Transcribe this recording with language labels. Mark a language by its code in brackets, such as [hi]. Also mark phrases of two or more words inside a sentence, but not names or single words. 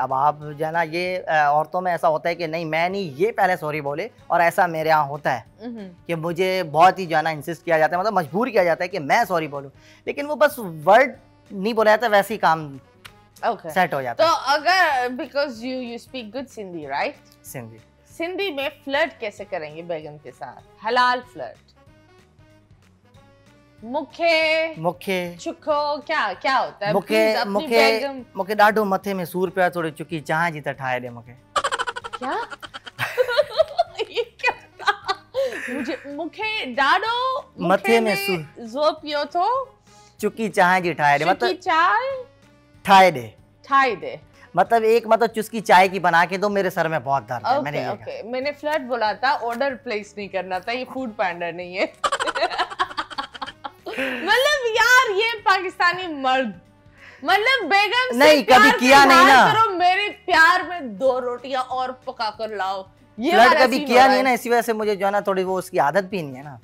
[hi] अब आप जो है ना, ये औरतों में ऐसा होता है कि नहीं मैं नहीं, ये पहले सॉरी बोले, और ऐसा मेरे यहाँ होता है कि मुझे बहुत ही जो है ना इंसिस्ट किया जाता है, मतलब मजबूर किया जाता है कि मैं सॉरी बोलूँ, लेकिन वो बस वर्ड नहीं बोला जाता, वैसे ही काम सेट हो जाता है। तो अगर [en] because you speak good Sindhi right? [hi] सिंधी में फ्लर्ट कैसे करेंगे बेगम के साथ? हलाल फ्लर्ट, मुखे चुको क्या होता है? [sd] मुखे डाढो मथे में सूर पिया थोड़ी चुकी चाह जी त ठाए दे मुखे। [hi] क्या? ये क्या था? मुझे [sd] मुखे डाढो मथे में जोर पियो तो चुकी चाह जी ठाए दे, [hi] मतलब [sd] चाय ठाए दे [hi] मतलब एक मतलब चुस्की चाय की बना के दो, मेरे सर में बहुत दर्द है। मैंने फ्लर्ट बोला था, [en] order place [hi] नहीं करना था, ये फूड पांडा नहीं है। मतलब यार ये पाकिस्तानी मर्द, मतलब बेगम से नहीं कभी किया नहीं ना, करो मेरे प्यार में 2 रोटियां और पका कर लाओ, ये फ्लर्ट कभी किया नहीं ना, इसी वजह से मुझे जो है ना थोड़ी वो उसकी आदत भी नहीं है ना।